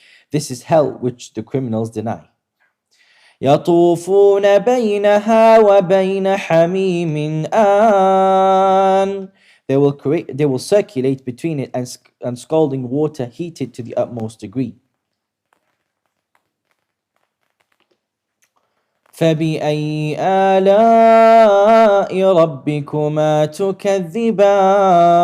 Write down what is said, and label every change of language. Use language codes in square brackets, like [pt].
[en] This is hell which the criminals deny. [ar] يطوفون بينها وبين حميم آن. [en] They will circulate between it and scalding water heated to the utmost degree. [ar] فبأي آلاء ربكما تكذبان.